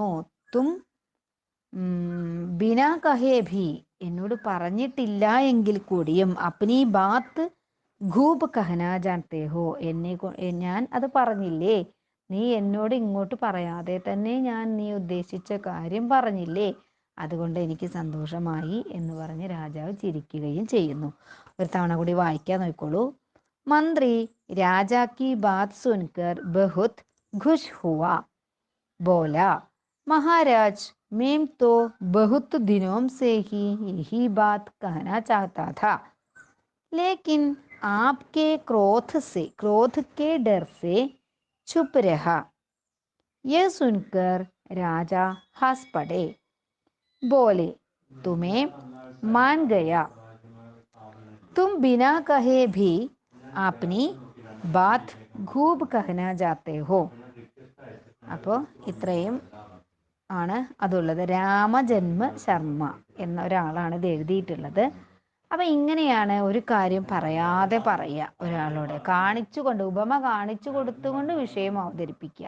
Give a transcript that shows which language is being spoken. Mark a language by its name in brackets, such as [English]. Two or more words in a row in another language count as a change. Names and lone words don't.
[Hindi] तुम बिना कहे भी, [Malayalam] എന്നോട് പറഞ്ഞിട്ടില്ല എങ്കിൽ കൂടിയും [Hindi] अपनी बात खूब कहना जानते हो, [Malayalam] ഞാൻ അത് പറഞ്ഞില്ലേ, നീ എന്നോട് ഇങ്ങോട്ട് പറയാതെ തന്നെ നീ ഉദ്ദേശിച്ച കാര്യം പറഞ്ഞില്ലേ, അതുകൊണ്ട് എനിക്ക് സന്തോഷമായി എന്ന് പറഞ്ഞ് രാജാവ് ചിരിക്കുകയും ചെയ്യുന്നു. ഒരു തവണ കൂടി വായിക്കാൻ നോക്കോളൂ. [Hindi] मंत्री राजा की बात सुनकर बहुत खुश हुआ. बोला, महाराज मैं तो बहुत दिनों से ही यही बात कहना चाहता था, लेकिन आपके क्रोध के डर से चुप रहा. यह सुनकर राजा हंस पड़े. बोले, तुम्हें मान गया तुम बिना कहे भी अपनी बात खूब कहना जाते हो. [Malayalam] അപ്പോൾ ഇത്രയും ആണ് അതുള്ളത്. രാമജന്മ ശർമ്മ എന്ന ഒരാളാണ് ഇത് എഴുതിയിട്ടുള്ളത്. അപ്പം ഇങ്ങനെയാണ് ഒരു കാര്യം പറയാതെ പറയുക, ഒരാളോട് കാണിച്ചുകൊണ്ട്, ഉപമ കാണിച്ചു കൊടുത്തുകൊണ്ട് വിഷയം അവതരിപ്പിക്കുക.